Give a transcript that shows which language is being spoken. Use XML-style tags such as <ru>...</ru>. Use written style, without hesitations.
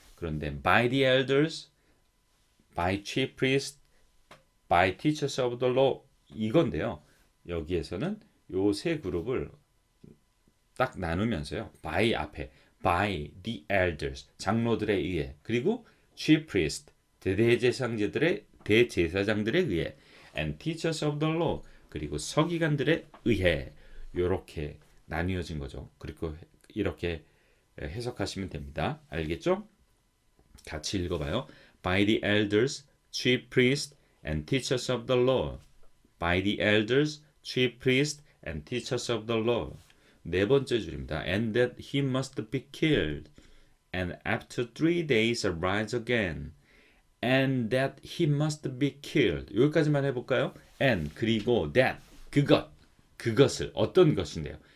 <ko>그런데</ko> <en>by the elders, by chief priests, by teachers of the law</en> <ko>이건데요. 여기에서는 요 세 그룹을 딱 나누면서요. by 앞에</ko> <en>by the elders</en> <ko>장로들에 의해 그리고</ko> <en>chief priest</en> <ko>대제사장들에 의해</ko> <en>and teachers of the law</en> <ko>그리고 서기관들에 의해 이렇게 나뉘어진 거죠. 그리고 이렇게 해석하시면 됩니다. 알겠죠? 같이 읽어봐요.</ko> <en>By the elders, chief priests, and teachers of the law. By the elders, chief priests, and teachers of the law.</en> <ko>네 번째 줄입니다.</ko> <en>And that he must be killed, and after 3 days arise again. and that he must be killed.</en> <ko>여기까지만 해볼까요? and 그리고 that 그것을 어떤 것인데요?</ko>